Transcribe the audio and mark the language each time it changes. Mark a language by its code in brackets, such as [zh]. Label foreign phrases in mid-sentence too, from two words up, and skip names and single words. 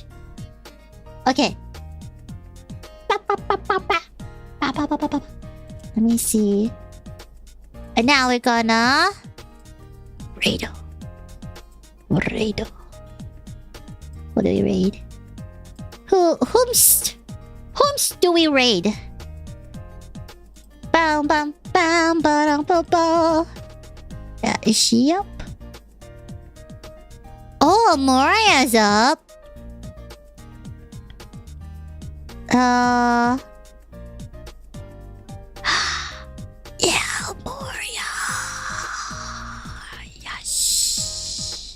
[en] Okay. Let me see. And now we're gonna raid. What do we raid? Whomst do we raid? Bam bam bam bam bam bam. Yeah, is she up? Oh, Moria's up. Yeah, Moria. Yes.